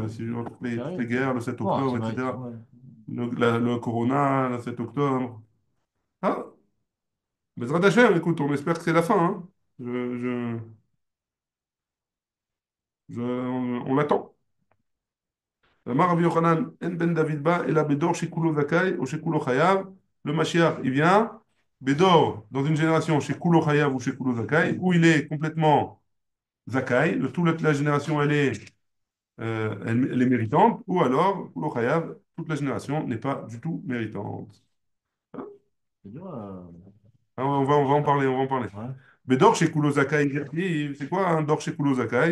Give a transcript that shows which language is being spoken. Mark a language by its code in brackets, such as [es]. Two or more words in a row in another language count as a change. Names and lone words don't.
[fr] de Syrie, toutes les sérieux. guerres, le 7 Bon, octobre, c'est vrai, etc. ouais. Le Corona, le 7 octobre. Ah, [he] בעזרת השם, [fr] écoute, on espère que c'est la fin. Hein. Je, je, on l'attend. [he] אמר רבי יוחנן, אין בן דוד בא, אלא בדור שכולו זכאי, ou שכולו חייב. [fr] Le Mashiach, il vient, bedor, dans une génération, [he] שכולו חייב ou שכולו זכאי, [fr] où il est complètement zakai, toute la génération, elle est méritante, ou alors, [he] כולו חייב, [fr] toute la génération n'est pas du tout méritante. C'est dur. Ah, on va en parler, on va en parler. Ouais. Bedor chez [he] כולו זכאי, [fr] c'est quoi un Dor chez [he] כולו זכאי?